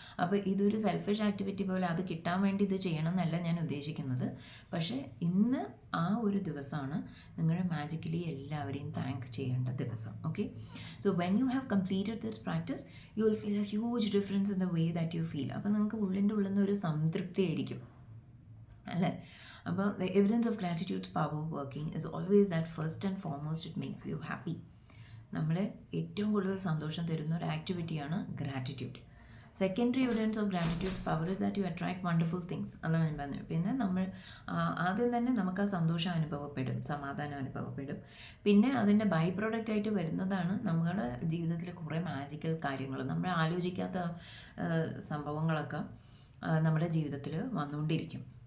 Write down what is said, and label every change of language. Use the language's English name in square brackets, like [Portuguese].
[Malayalam] അപ്പോൾ ഇതൊരു selfish activity പോലെ അത് കിട്ടാൻ വേണ്ടി ഇത് ചെയ്യണം എന്നല്ല ഞാൻ ഉദ്ദേശിക്കുന്നത്. പക്ഷേ ഇന്ന് ആ ഒരു ദിവസമാണ് നിങ്ങൾ മാജിക്കലി എല്ലാവരെയും താങ്ക് ചെയ്യേണ്ട ദിവസം. [English] Okay, so when you have completed this practice you will feel a huge difference in the way that you feel. [Malayalam] അപ്പോൾ നിങ്ങൾക്ക് ഉള്ളിൻ്റെ ഉള്ളിൽ നിന്ന് ഒരു സംതൃപ്തി ആയിരിക്കും അല്ലേ. അപ്പോൾ [English] the evidence of gratitude's power working is always that first and foremost it makes you happy. [Malayalam] നമ്മളെ ഏറ്റവും കൂടുതൽ സന്തോഷം തരുന്ന ഒരു ആക്ടിവിറ്റിയാണ് gratitude. [English] Secondary evidence of gratitude's power is that you attract wonderful things. [Malayalam] അതാണ് ഞാൻ പറഞ്ഞു. പിന്നെ നമ്മൾ ആദ്യം തന്നെ നമുക്ക് ആ സന്തോഷം അനുഭവപ്പെടും, സമാധാനം അനുഭവപ്പെടും. പിന്നെ അതിൻ്റെ ബൈ പ്രോഡക്റ്റ് ആയിട്ട് വരുന്നതാണ് നമ്മുടെ ജീവിതത്തിൽ കുറേ മാജിക്കൽ കാര്യങ്ങൾ, നമ്മൾ ആലോചിക്കാത്ത സംഭവങ്ങളൊക്കെ നമ്മുടെ ജീവിതത്തിൽ വന്നുകൊണ്ടിരിക്കും.